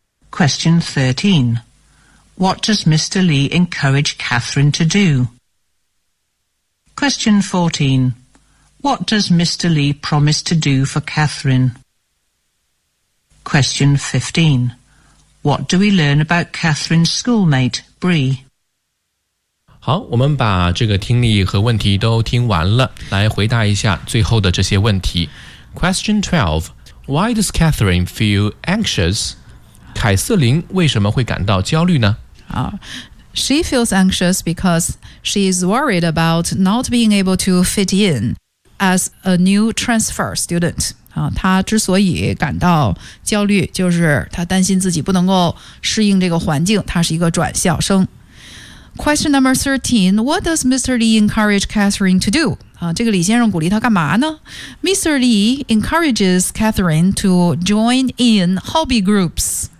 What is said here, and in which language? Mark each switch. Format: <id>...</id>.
<en>Question 13. What does Mr. Lee encourage Catherine to do? Question 14. What does Mr. Lee promise to do for Catherine? Question 15. What do we learn about Catherine's schoolmate, Bree?</en> <zh>好，我们把这个听力和问题都听完了，来回答一下最后的这些问题。</zh> <en>Question 12. Why does Catherine feel anxious?</en> <zh>凯瑟琳为什么会感到焦虑呢？</zh> <en>She feels anxious because she is worried about not being able to fit in as a new transfer student.</en> <zh>她之所以感到焦虑就是她担心自己不能够适应这个环境她是一个转校生。</zh> <en>Question number 13, what does Mr. Lee encourage Catherine to do?</en> <zh>这个李先生鼓励他干嘛呢 Mr.</zh> <en>Lee encourages Catherine to join in hobby groups.</en>